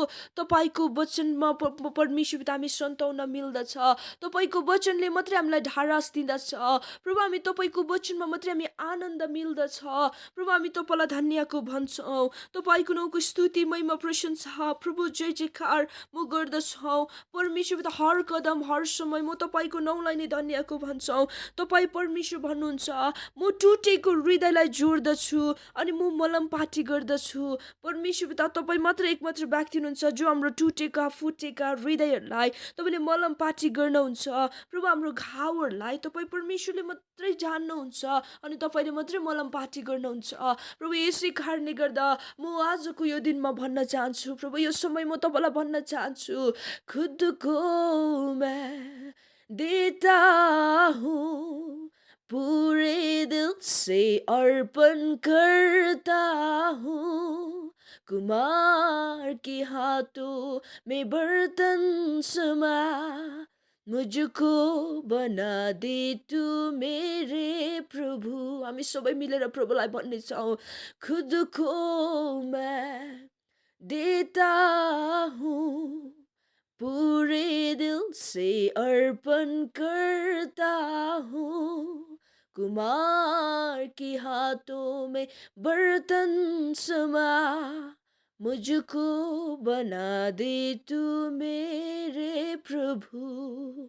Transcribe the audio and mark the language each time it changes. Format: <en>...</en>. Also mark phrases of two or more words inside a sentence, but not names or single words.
<ne>तपाईँको वचनमा परमेश्वर पिता हामी सन्ताउन मिल्दछ, तपाईँको वचनले मात्रै हामीलाई ढाडस दिँदछ प्रभु। हामी तपाईँको वचनमा मात्रै हामी आनन्द मिल्दछ प्रभु। हामी तपाईँलाई धन्यको भन्छौँ, तपाईँको नाउँको स्तुति महिमा प्रशंसा प्रभु जय जयकार म गर्दछौँ परमेश्वर पिता।</ne> <hi>हर कदम हर समय</hi> <ne>म तपाईँको नाउँलाई नै धन्यको भन्छौँ। तपाईँ परमेश्वर भन्नुहुन्छ, म टुटेको हृदयलाई जोड्दछु अनि म मलम पाटी गर्दछु परमेश्वर पिता। तपाईँ मात्र एकमात्र व्यक्ति हुनुहुन्छ जो हाम्रो टुटेका फुटेका हृदयहरूलाई तपाईँले मलम पाटी गर्नुहुन्छ प्रभु। हाम्रो घाउहरूलाई तपाईँ परमेश्वरले मात्रै जान्नुहुन्छ अनि तपाईँले मात्रै मलम पाटी गर्नुहुन्छ प्रभु। यसै कारणले गर्दा म आजको यो दिनमा भन्न चाहन्छु प्रभु, यो समय म तपाईँलाई भन्न चाहन्छु,</ne> <hi>खुद को मैं देता हूँ, पूरे दिल से अर्पण करता हूँ, कुमार के हाथों में बर्तन समा, मुझको बना दे तू मेरे प्रभु।</hi> <ne>हामी सबै मिलेर प्रभुलाई भन्ने छौँ,</ne> <hi>खुद को मैं देता हूँ, पूरे दिल से अर्पण करता हूँ, कुमार के हाथों में बर्तन समा, मुझको बना दे तू मेरे प्रभु।</hi>